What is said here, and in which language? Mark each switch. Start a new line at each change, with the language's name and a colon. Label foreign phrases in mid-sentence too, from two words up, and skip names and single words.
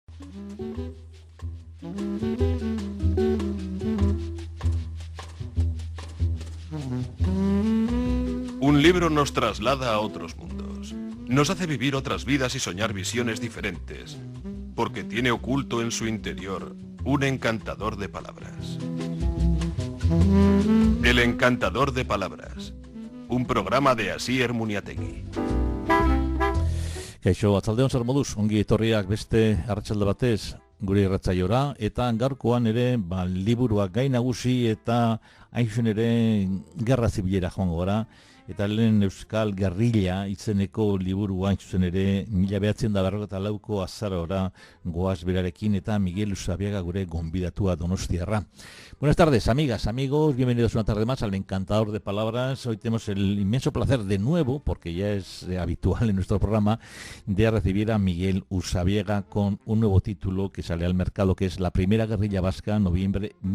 Spanish: Un libro nos traslada a otros mundos, nos hace vivir otras vidas y soñar visiones diferentes, porque tiene oculto en su interior un encantador de palabras. El encantador de palabras, un programa de Asier Muniategui.
Basque: Kaixo, atzaldeon zer moduz, ongi etorriak beste arratsalde batez gure irratzaiora, eta gaurkoan ere liburuak gai nagusi eta hain zuzen ere gerra zibilera joango gara, eta lehen Euskal Gerrilla izeneko liburu hain zuzen ere 1994ko azarora goaz berarekin eta Miguel Usabiaga gure gonbidatua donostiarra.
Spanish: Buenas tardes, amigas, amigos, bienvenidos una tarde más al Encantador de Palabras. Hoy tenemos el inmenso placer de nuevo, porque ya es habitual en nuestro programa, de recibir a Miguel Usabiaga con un nuevo título que sale al mercado, que es La Primera Guerrilla Vasca, noviembre